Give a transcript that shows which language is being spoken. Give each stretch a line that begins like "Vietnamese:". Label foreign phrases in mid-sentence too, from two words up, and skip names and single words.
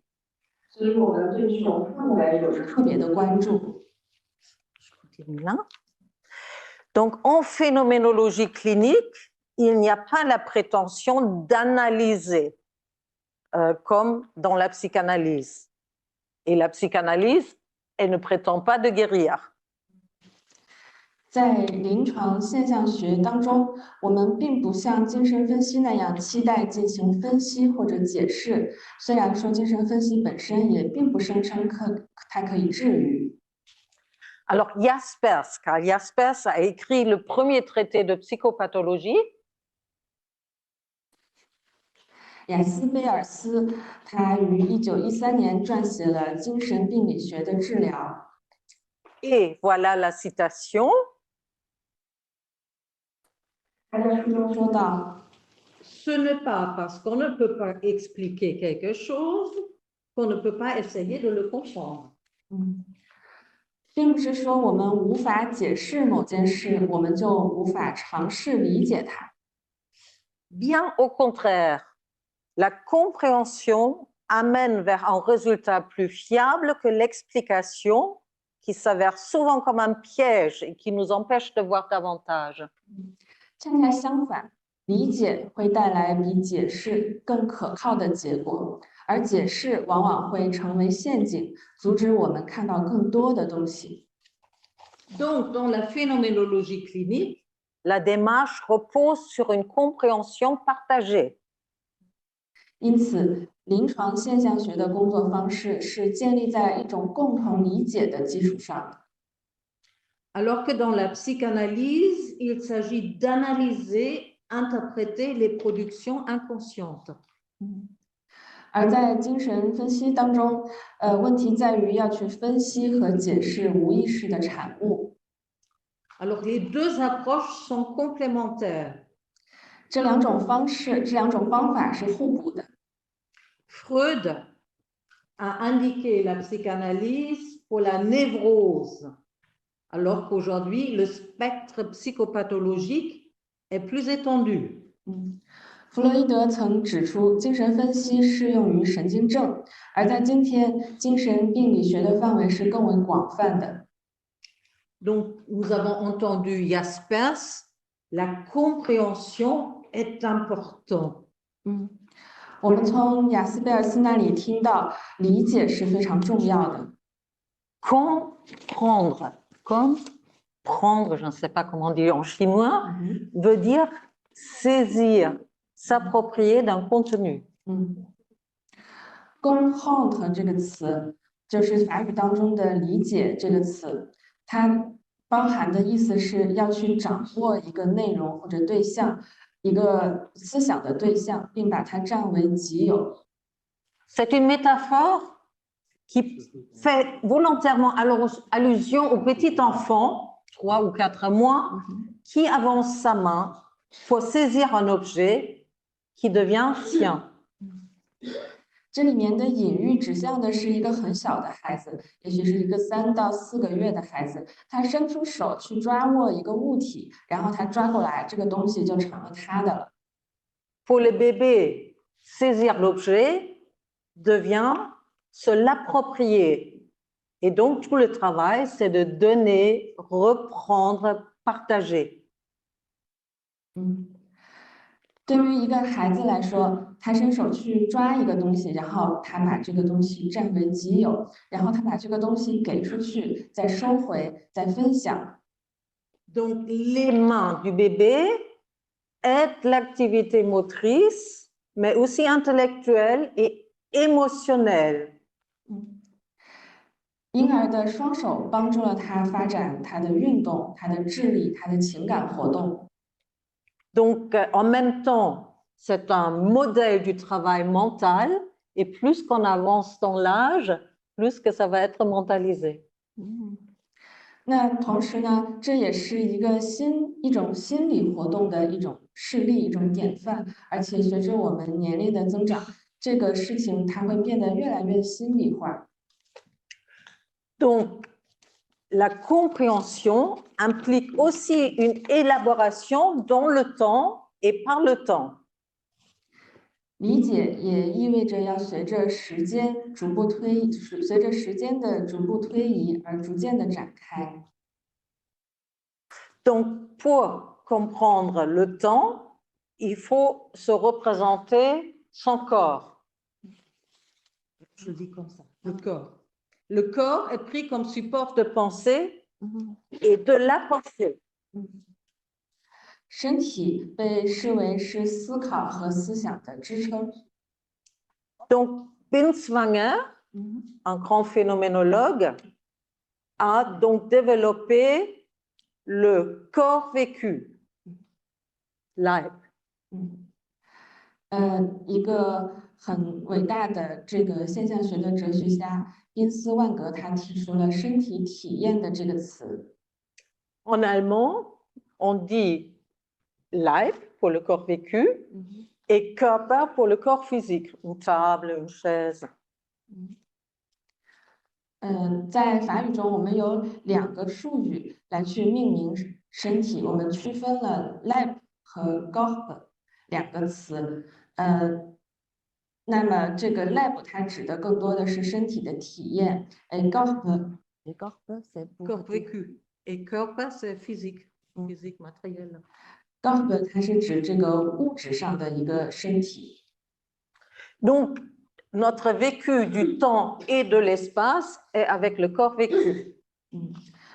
Chinese: 所以我们对这种氛围有着特别的关注。
French: Donc, en phénoménologie clinique, il n'y a pas la prétention d'analyser comme dans la psychanalyse. Et la psychanalyse, elle ne prétend pas de guérir.
Chinese: 在临床现象学当中，我们并不像精神分析那样期待进行分析或者解释。虽然说精神分析本身也并不声称它可以治愈。
French: Alors Jaspers, car Jaspers a écrit le premier traité de psychopathologie.
Chinese: 雅斯贝尔斯他于1913年撰写了精神病理学的治疗。
French: Et voilà la citation.
Chinese: 他在书中说道
French: Ce n'est pas parce qu'on ne peut pas expliquer quelque chose qu'on ne peut pas essayer de le comprendre.
Chinese: 并不是说我们无法解释某件事，我们就无法尝试理解它。
French: Bien au contraire, la compréhension amène vers un résultat plus fiable que l'explication qui s'avère souvent comme un piège et qui nous empêche de voir davantage.
Chinese: 恰恰相反，理解会带来比解释更可靠的结果，而解释往往会成为陷阱，阻止我们看到更多的东西。
French: Donc, dans la phénoménologie clinique, La démarche repose sur une compréhension partagée.
Chinese: 因此，临床现象学的工作方式是建立在一种共同理解的基础上的。
French: Alors que dans la psychanalyse, il s'agit d'analyser, interpréter les productions inconscientes.
Chinese: 而在精神分析当中，问题在于要去分析和解释无意识的产物。
French: Alors les deux approches sont complémentaires.
Chinese: 这两种方法是互补的。
French: Freud a indiqué la psychanalyse pour la névrose, alors qu'aujourd'hui, le spectre psychopathologique est plus étendu.
Chinese: 弗洛伊德曾指出，精神分析适用于神经症，而在今天，精神病理学的范围是更为广泛的。
French: Donc, nous avons entendu Jaspers, la compréhension est importante.
Chinese: 我们从雅斯贝尔斯那里听到，理解是非常重要的。
French: Comprendre, je ne sais pas comment dire en chinois, veut dire saisir, s'approprier d'un contenu.
Chinese: comprendre 这个词就是法语当中的理解这个词，它包含的意思是要去掌握一个内容或者对象，一个思想的对象，并把它占为己有。
French: C'est une métaphore qui fait volontairement allusion au petit enfant, 3 ou 4 mois, qui avance sa main pour saisir un objet qui devient sien.
Chinese: 这里面的隐喻指向的是一个很小的孩子，也许是一个3到4个月的孩子，他伸出手去抓握一个物体，然后他抓过来，这个东西就成了他的了。
French: Pour les bébés, saisir l'objet devient se l'approprier. Et donc, tout le travail, c'est de donner, reprendre, partager.
Chinese: 对于一个孩子来说，他伸手去抓一个东西，然后他把这个东西占为己有，然后他把这个东西给出去，再收回，再分享。
French: Donc, les mains du bébé aident l'activité motrice, mais aussi intellectuelle et émotionnelle.
Chinese: 婴儿的双手帮助了他发展他的运动、他的智力、他的情感活动。
French: Donc, en même temps, c'est un modèle du travail mental, et plus qu'on avance dans l'âge, plus que ça va être mentalisé.
Chinese: 那同时呢，这也是一种心理活动的一种示例、一种典范，而且随着我们年龄的增长，这个事情它会变得越来越心理化。
French: Donc, la compréhension implique aussi une élaboration dans le temps et par le temps.
Chinese: 理解也意味着要随着时间的逐步推移而逐渐的展开。
French: Donc, pour comprendre le temps, il faut se représenter son corps. Je dis comme ça, le corps. Le corps est pris comme support de pensée et de la pensée.
Chinese: 身体被视为是思考和思想的支撑。
French: Donc, Binswanger, un grand phénoménologue, a donc développé le corps vécu, Leib.
Chinese: 一个很伟大的这个现象学的哲学家宾斯万格，他提出了身体体验的这个词。
French: En allemand, on dit Leib pour le corps vécu et Körper pour le corps physique, une table, une chaise.
Chinese: 在法语中，我们有2个术语来去命名身体，我们区分了 Leib 和 Körper 2个词。那么这个 Leib 它指的更多的是身体的体验 ，
French: Körper c'est corps vécu et Körper c'est physique, physique matériel.
Chinese: Körper 它是指这个物质上的一个身体。
French: Donc, notre vécu du temps et de l'espace est avec le corps vécu.